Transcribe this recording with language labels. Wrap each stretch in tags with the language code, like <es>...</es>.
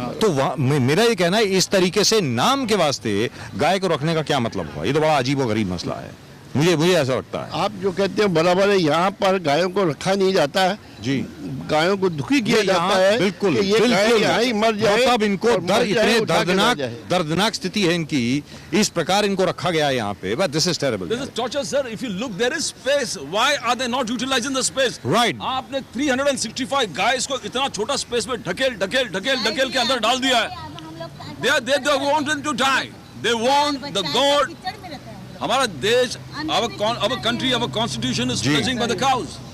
<hi>तो मेरा ये कहना है, इस तरीके से नाम के वास्ते गाय को रखने का क्या मतलब हुआ? ये तो बड़ा अजीब और गरीब मसला है, मुझे ऐसा लगता है। आप जो कहते हैं बराबर है, यहाँ पर गायों को रखा नहीं जाता है जी। गायों को दुखी किया जाता है बिल्कुल कि ये गाय यहाँ ही मर जाए। अब इनको और मर जाए, इतने उठा के ले जाए। दर्दनाक स्थिति है इनकी, इस प्रकार इनको रखा गया है यहाँ पे।</hi> <en>But this is terrible. This is torture, sir. If you look, there is space. Why are they not utilizing the space? Right.</en> <hi>आपने 365 गाइस को इतना छोटा स्पेस में ढकेल के अंदर डाल दिया है।</hi> <en>They want them to die. They want the God.</en> <hi>हमारा देश,</hi> <en>our country, our constitution is stretching by the cows.</en>